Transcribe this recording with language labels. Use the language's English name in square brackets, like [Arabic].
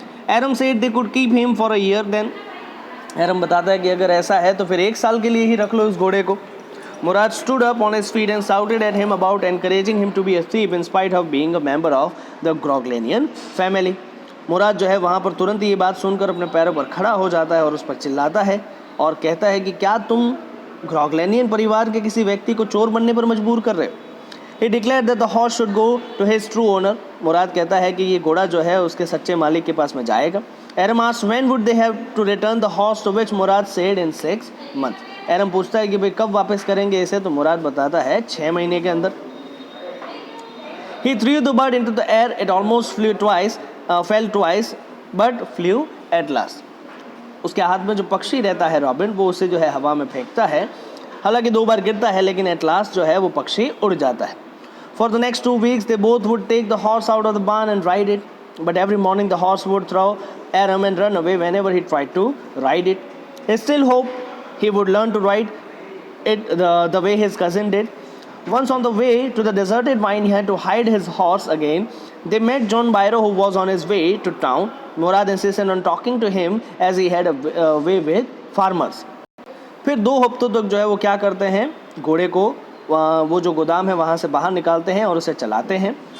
[English] Aram said they could keep him for a year then। [Hindi] एरम बताता है कि अगर ऐसा है तो फिर 1 साल के लिए ही रख लो इस घोड़े को। [English] Mourad stood up on his feet and shouted at him about encouraging him to be a thief in spite of being a member of the Groglanian family। [Hindi] मुराद जो है वहाँ पर तुरंत ये बात सुनकर अपने पैरों पर खड़ा हो जाता है और उस पर चिल्लाता है और कहता है कि क्या तुम ग्रॉगलेनियन परिवार के किसी व्यक्ति को चोर बनने पर मजबूर कर रहे हो। [English] He declared that the horse should go to his true owner। [Hindi] मुराद कहता है कि ये घोड़ा जो है उसके सच्चे मालिक के पास में जाएगा। [English] Aram asked when would they have to return the horse, to which Murad said in 6 months। [Hindi] एरम पूछता है कि भाई कब वापस करेंगे इसे, तो मुराद बताता है 6 महीने के अंदर। [English] He threw the bird into the air, it almost fell twice but flew at last। [Hindi] उसके हाथ में जो पक्षी रहता है रॉबिन, वो उसे जो है हवा में फेंकता है, हालांकि 2 बार गिरता है लेकिन एट लास्ट जो है वो पक्षी उड़ जाता है। [English] For the next 2 weeks they both would take the horse out of the barn and ride it, but every morning the horse would throw Aram and run away whenever he tried to ride it। He still hoped he would learn to ride it the way his cousin did। Once on the way to the deserted mine he had to hide his horse again। They met John Bairo who was on his way to town। Murad insisted on talking to him as he had a way with farmers। [Hindi] फिर 2 हफ्तों तक जो है वो क्या करते हैं, घोड़े को वो जो गोदाम है वहाँ से बाहर निकालते हैं और उसे चलाते हैं।